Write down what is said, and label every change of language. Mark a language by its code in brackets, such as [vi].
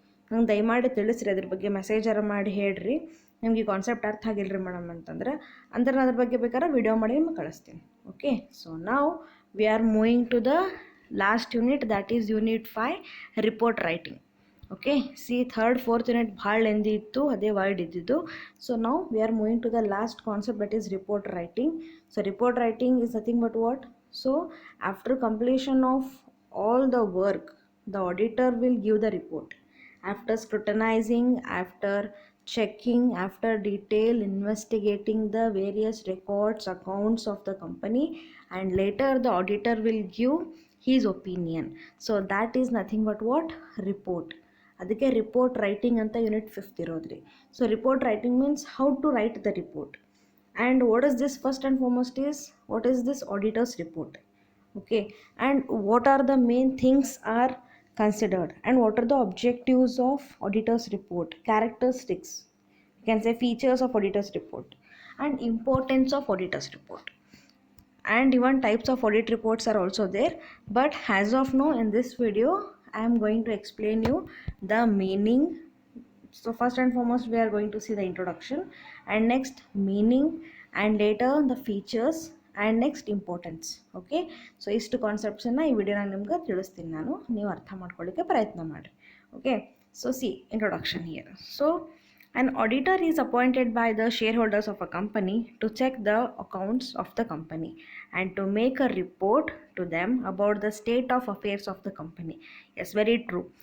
[kn] ನಂಗೆ ದಯಮಾಡಿ ತಿಳಿಸ್ರಿ, ಅದ್ರ ಬಗ್ಗೆ ಮೆಸೇಜರ ಮಾಡಿ ಹೇಳ್ರಿ, ನಿಮ್ಗೆ ಈ ಕಾನ್ಸೆಪ್ಟ್ ಅರ್ಥ ಆಗಿಲ್ರಿ ಮೇಡಮ್ ಅಂತಂದ್ರೆ ನಾನು ಅದ್ರ ಬಗ್ಗೆ ಬೇಕಾದ್ರೆ ವಿಡಿಯೋ ಮಾಡಿ ನಿಮ್ಗೆ ಕಳಿಸ್ತೀನಿ. [en] okay, so [kn] ನಾವು [en] We are moving to the last unit, that is unit 5, report writing. [kn] Okay, C third fourth unit ಭಾಳ ಲೆಂದಿ ಇತ್ತು, ಅದೇ ವರ್ಡ್ ಇದ್ದಿದ್ದು. [en] so [kn] ನಾವು [en] We are moving to the last concept, that is report writing. So report writing is nothing but what? So after completion of all the work, the auditor will give the report. After scrutinizing, after checking, after detail investigating the various records, accounts of the company, and later the auditor will give his opinion. So that is nothing but what? Report. [kn] ಅದಕ್ಕೆ report writing ಅಂತ unit 5 ಇರೋದ್ರಿ. [en] So report writing means how to write the report. And what is this? First and foremost is, what is this auditor's report? Okay, and what are the main things are considered, and what are the objectives of auditor's report, characteristics, you can say features of auditor's report, and importance of auditor's report, and even types of audit reports are also there. But as of now, in this video I am going to explain you the meaning. So first and foremost we are going to see the introduction, and next meaning, and later the features, and next importance. [kn] Okay, so ಇಷ್ಟು ಕಾನ್ಸೆಪ್ಟ್ಸನ್ನು ಈ ವಿಡಿಯೋನ ನಿಮ್ಗೆ ತಿಳಿಸ್ತೀನಿ ನಾನು, ನೀವು ಅರ್ಥ ಮಾಡ್ಕೊಳ್ಳಿಕ್ಕೆ ಪ್ರಯತ್ನ ಮಾಡಿ. [en] Okay, so see introduction here. So an auditor is appointed by the shareholders of a company to check the accounts of the company and to make a report to them about the state of affairs of the company. Yes, very true.